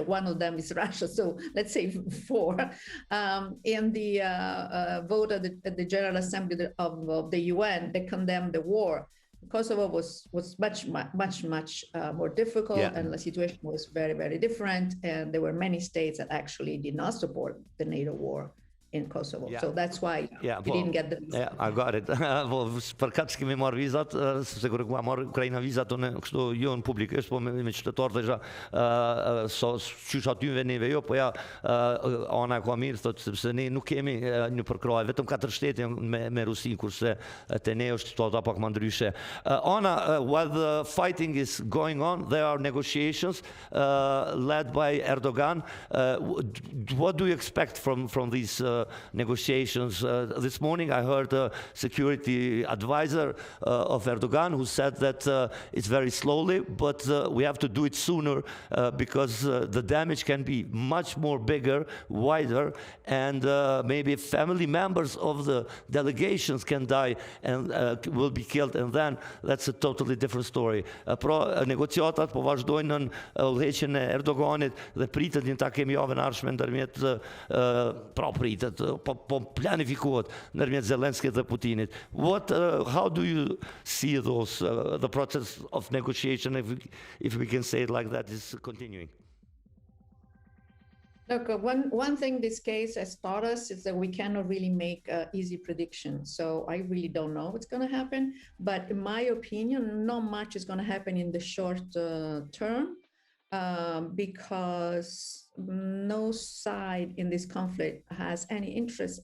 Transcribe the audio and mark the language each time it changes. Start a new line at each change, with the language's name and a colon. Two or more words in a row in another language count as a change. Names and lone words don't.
English: One of them is Russia, so let's say 4. In the vote at the General Assembly of the UN, they condemned the war. Kosovo was much more difficult, and the situation was very, very different. And there were many states that actually did not support the NATO war. in Kosovo. Yeah. So that's why Yeah, we didn't get the visa. Yeah, I got it.
Albanian: Po për kaq kemi marr vizat, sepse kur ma marr Ukraina vizat unë kështu jo në publikisht, po me qytetarë thësha so qysh aty neve jo, po ja ana ka mirë thotë sepse ne nuk kemi një përkrahje, vetëm 4 shtete me Rusin, kurse te ne është situata pak më ndryshe.
English: Anna, while the fighting is going on, there are negotiations led by Erdogan. What do you expect from these negotiations? This morning I heard a security advisor of Erdogan who said that it's very slowly, but we have to do it sooner because the damage can be much more bigger, wider, and maybe family members of the delegations can die and will be killed, and then that's a totally different story.
Albanian: Pra negociatat po vazhdojnë në udhëheqjen e Erdoganit dhe pritet një takim javën ardhshme ndërmjet pra pritet po planifikohet ndërmjet Zelenskit dhe Putinit.
English: How do you see those the process of negotiation, if we can say it like that, is continuing? Look, one thing this case has taught us is that we cannot really make easy predictions. So I really don't know what's going to happen. But in my opinion, not much is going to happen in the short term because no side in this conflict has any interest.